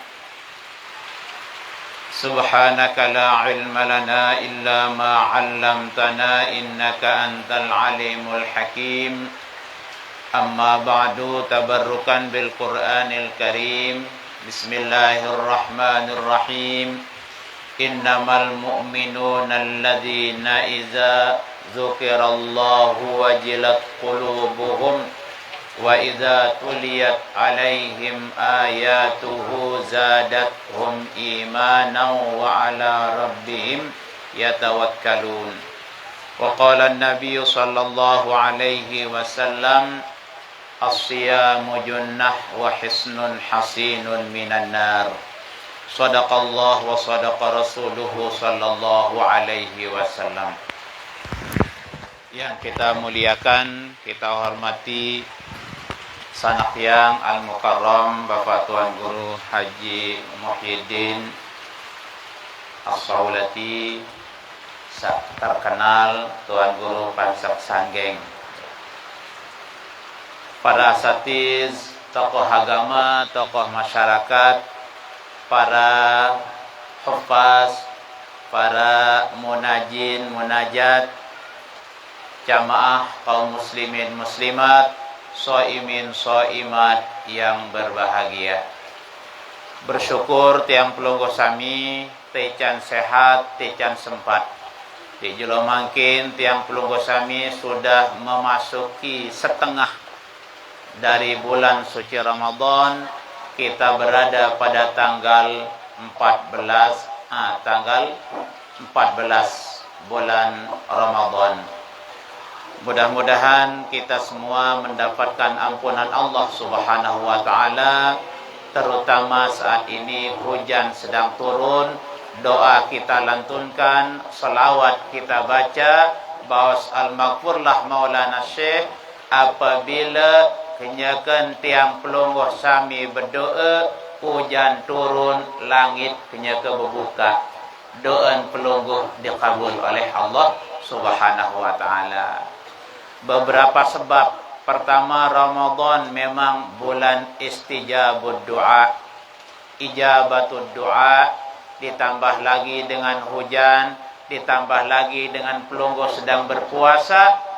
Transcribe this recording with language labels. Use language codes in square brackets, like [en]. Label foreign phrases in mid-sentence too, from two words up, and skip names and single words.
[ar] سبحانك لا علم لنا إلا ما علمتنا إنك أنت العليم الحكيم. أما بعد، تبركا بالقرآن الكريم. بسم الله الرحمن الرحيم. إنما المؤمنون الذين إذا ذكر الله وجلت قلوبهم وإذا تليت عليهم آياته زادتهم إيمانا وعلى ربهم يتوكلون. وقال النبي صلى الله عليه وسلم الصيام جنة وحصن حصين من النار. صدق الله وصدق رسوله صلى الله عليه وسلم. [id] Yang kita muliakan, kita hormati sanak yang al-mukarram Bapak Tuan Guru Haji Muhyiddin As-Saulati, terkenal Tuan Guru Pansak Sanggeng, para asatiz, tokoh agama, tokoh masyarakat, para hufaz, para munajin, munajat, jamaah kaum muslimin muslimat, shaimin shaimat yang berbahagia. [sas] Bersyukur tiang pelungguh sami tecan sehat, tecan sempat. Di jelo mangkin tiang pelungguh sami [id] sudah memasuki setengah dari bulan suci Ramadan. Kita berada pada tanggal 14 bulan Ramadan. Mudah-mudahan kita semua mendapatkan ampunan Allah [ar] سبحانه وتعالى, [id] terutama saat ini hujan sedang turun. Doa kita lantunkan, salawat kita baca, bawas al-maghfurlah Maulana Syekh apabila [sas] kenyakan tiang pelungguh sami [id] berdoa, hujan turun, langit kenyaka berbuka. Doa pelungguh dikabul oleh Allah [ar] سبحانه وتعالى. [id] Beberapa sebab. Pertama, Ramadan memang bulan [ar] استجابة الدعاء, إجابة الدعاء, [id] ditambah lagi dengan hujan, ditambah lagi dengan pelungguh sedang berpuasa.